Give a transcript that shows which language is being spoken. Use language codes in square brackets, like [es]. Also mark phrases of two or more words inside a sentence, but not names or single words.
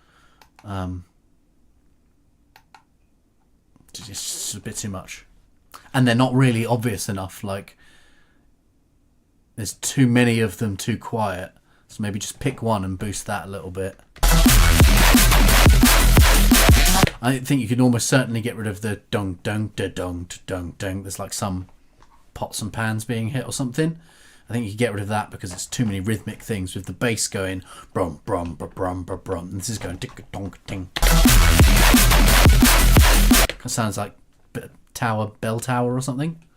[en] It's just a bit too much, and they're not really obvious enough. Like there's too many of them too quiet. So maybe just pick one and boost that a little bit. I think you can almost certainly get rid of the dong dong da dong dong dong. There's like some pots and pans being hit or something. I think you can get rid of that because it's too many rhythmic things with the bass going brum brum brum brum brum brum. And this is going tick dong ting. It sounds like a bell tower or something.